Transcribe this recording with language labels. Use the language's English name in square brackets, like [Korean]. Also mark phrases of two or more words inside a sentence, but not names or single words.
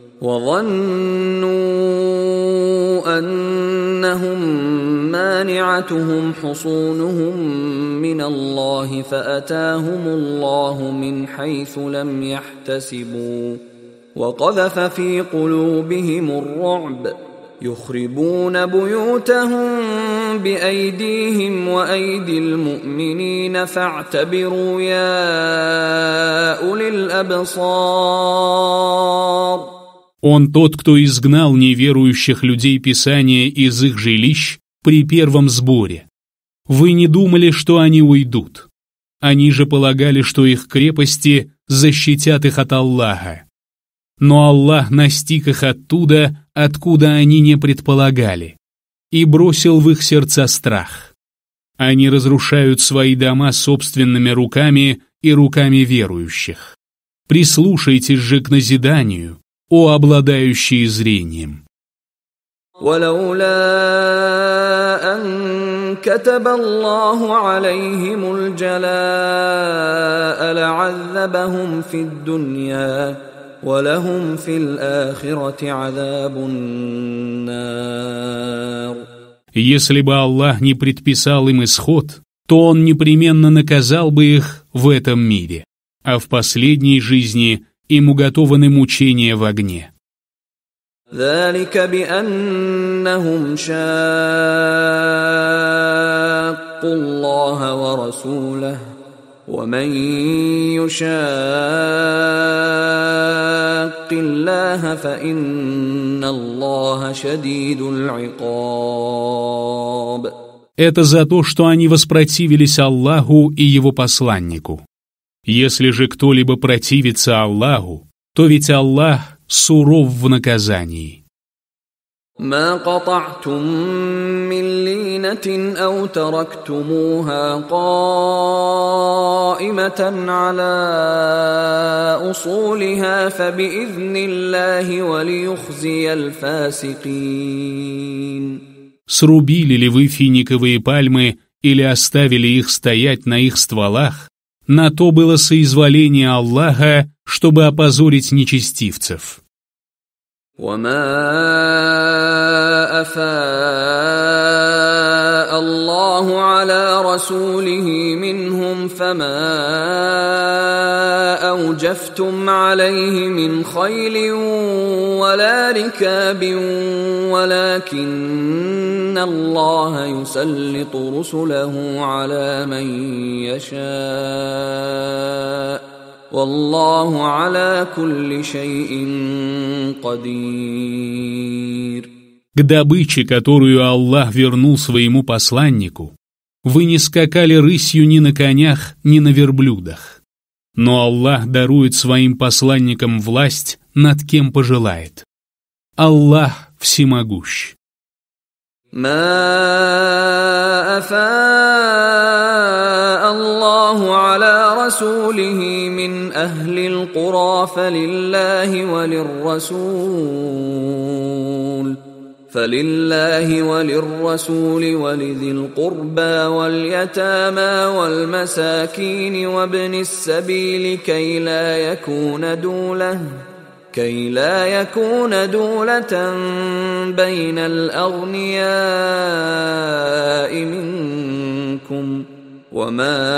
[Arabic] وظنوا أنهم مانعتهم حصونهم من الله فأتاهم الله من حيث لم يحتسبوا وقذف في قلوبهم الرعب يخربون بيوتهم بأيديهم وأيدي المؤمنين فاعتبروا يا أولي الأبصار. [Russian] Он тот, кто изгнал неверующих людей Писания из их жилищ при первом сборе. Вы не думали, что они уйдут. Они же полагали, что их крепости защитят их от Аллаха. Но Аллах настиг их оттуда, откуда они не предполагали, и бросил в их сердца страх. Они разрушают свои дома собственными руками и руками верующих. Прислушайтесь же к назиданию, о обладающие зрением. [Arabic] ولولا أن كتب الله عليهم الجلاء لعذبهم في الدنيا وَلَهُمْ فِي الْآخِرَةِ عَذَابُ النَّارِ. [Russian] Если бы Аллах не предписал им исход, то Он непременно наказал бы их в этом мире, а в последней жизни им уготованы мучения в огне. [Arabic] ذَلِكَ بِأَنَّهُمْ شَاقُّوا اللَّهَ وَرَسُولَهُ ومن يشاق الله فإن الله شديد العقاب. [Russian] Это за то, что они воспротивились Аллаху и Его посланнику. Если же кто-либо противится Аллаху, то ведь Аллах суров в наказании. [Arabic] ما قطعتم من لينة أو تركتموها قائمة على أصولها فبإذن الله وليخزي الفاسقين. [Russian] Срубили ли вы финиковые пальмы или оставили их стоять на их стволах, на то было соизволение Аллаха, чтобы опозорить нечестивцев. [Arabic] وما أفاء الله على رسوله منهم فما أوجفتم عليه من خيل ولا ركاب ولكن الله يسلط رسله على من يشاء والله على كل شيء قدير. [Russian] К добыче, которую Аллах вернул своему посланнику, вы не скакали рысью ни на конях, ни на верблюдах. Но Аллах дарует своим посланникам власть, над кем пожелает. Аллах всемогущ. [Arabic] ما أفاء الله على رسوله من أهل القرى فلله وللرسول ولذي القربى واليتامى والمساكين وابن السبيل كي لا يكون دولة بين الأغنياء منكم وما